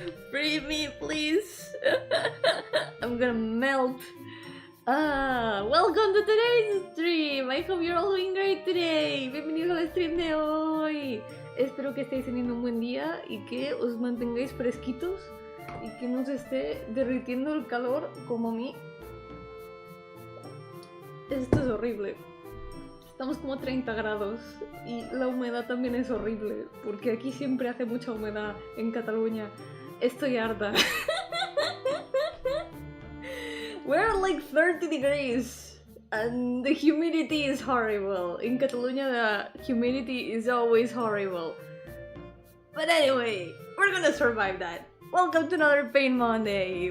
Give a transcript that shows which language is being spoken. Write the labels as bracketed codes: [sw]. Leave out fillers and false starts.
[en] Free me, please. I'm gonna melt. Welcome to today's stream. I hope you're all doing great today. [es] Bienvenidos al stream de hoy. Espero que estéis teniendo un buen día y que os mantengáis fresquitos y que no se esté derritiendo el calor como a mí. Esto es horrible. Estamos como 30 grados y la humedad también es horrible porque aquí siempre hace mucha humedad en Cataluña. Estoy harta. [en] We're like 30 degrees and the humidity is horrible. In Catalonia the humidity is always horrible. But anyway, we're gonna survive that. Welcome to another Pain Monday.